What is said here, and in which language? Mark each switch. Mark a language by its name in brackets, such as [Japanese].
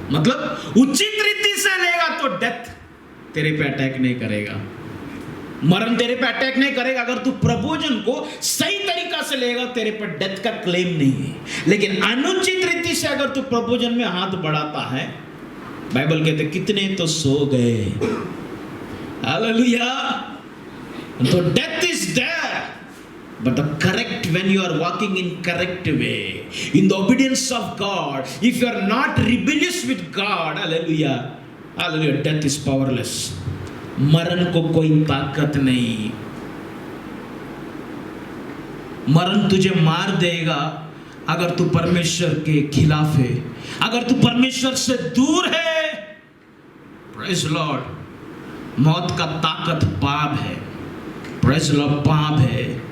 [Hindi] मतलब उचित रीति से लेगा तो डेथ तेरे पे अटैक नहीं करेगा, मरण तेरे पे अटैक नहीं करेगा। अगर तू प्रभोजन को सही तरीका से लेगा तेरे पर डेथ का क्लेम नहीं है। लेकिन अनुचित रीति से अगर तू प्रभोजन में हाथ बढ़ाता है, बाइबल कहते कितने तो सो गए, हालेलुया। [English] तो death is there, but the correct, when you are walking in correct way, in the obedience of God, if you are not rebellious with God, hallelujah, hallelujah, death is powerless. [Hindi] मरण को कोई ताकत नहीं, मरण तुझे मार देगा अगर तू परमेश्वर के खिलाफ है, अगर तू परमेश्वर से दूर है। Praise Lord. मौत का ताकत पाप है, प्रेज लॉर्ड, पाप है।